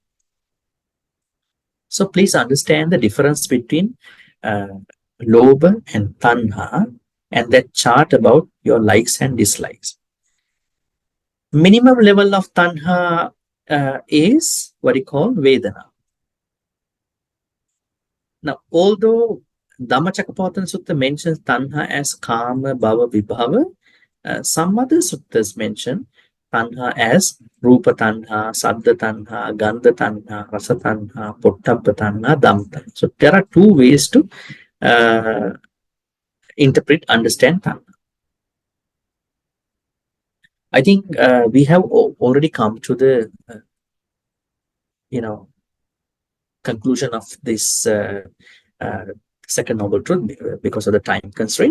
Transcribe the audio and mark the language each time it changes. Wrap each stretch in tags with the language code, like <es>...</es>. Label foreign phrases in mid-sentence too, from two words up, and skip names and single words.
<en>So please understand the difference between lobha and tanha and that chart about your likes and dislikes. Minimum level of tanha is what you call Vedana. Now, although Dhammacakkappavattana Sutta mentions tanha as</en> <pi>kama, bhava, vibhava,</pi> <en>some other suttas mention tanha as</en> <pi>rupa tanha, saddha tanha, gandha tanha, rasa tanha, pottabha tanha, dhamma tanha.</pi> <en>So there are two ways to interpret, understand tanha. I think we have already come to the conclusion of this second noble truth because of the time constraint.</en>